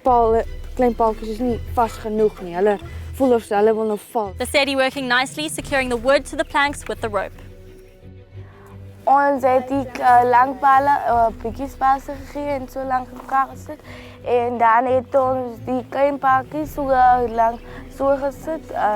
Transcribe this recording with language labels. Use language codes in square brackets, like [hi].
[af] pale klein paaltjies is nie vas genoeg nie. Hulle voel of hulle wil nog val. [en] The steady working nicely, securing the wood to the planks with the rope. [af] Ons het die langpale bietjie spasie gegee en so lank mekaar gesit. En dan het ons die klein paaltjies so lank so gesit.